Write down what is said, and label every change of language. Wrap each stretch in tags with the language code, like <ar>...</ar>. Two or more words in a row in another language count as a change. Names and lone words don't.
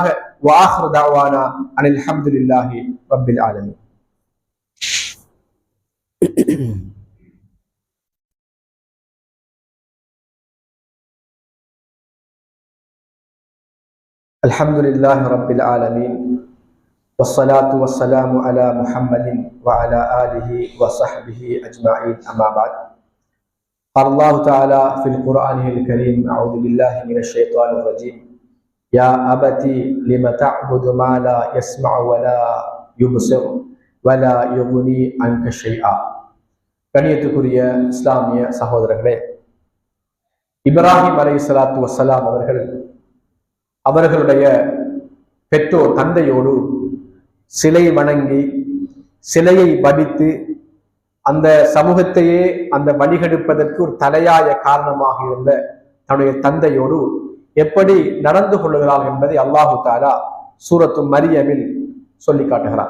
<ar>وآخر دعوانا أن الحمد لله رب العالمين. الحمد لله رب العالمين. والصلاة والسلام على محمد وعلى آله وصحبه أجمعين. أما بعد، قال الله تعالى في القرآن الكريم: أعوذ بالله من الشيطان الرجيم. يا أبتي لم تعبد ما لا يسمع ولا يبصر ولا يغني عنك شيئا.</ar> <ta>கண்ணியத்துக்குரிய இஸ்லாமிய சகோதரர்களே, இப்ராஹிம்</ta> <ar>عليه الصلاة والسلام</ar> <ta>அவர்களுடைய பெற்றோர் தந்தையோடு சிலை வணங்கி சிலையை வடித்து அந்த சமூகத்தையே அந்த வழிகெடுப்பதற்கு ஒரு தலையாய காரணமாக இருந்த தன்னுடைய தந்தையோடு எப்படி நடந்து கொள்ளுகிறார்கள் என்பதை</ta> <ar>الله تعالى</ar> <ta>சூரத்து மரியமில் சொல்லி காட்டுகிறார்.</ta>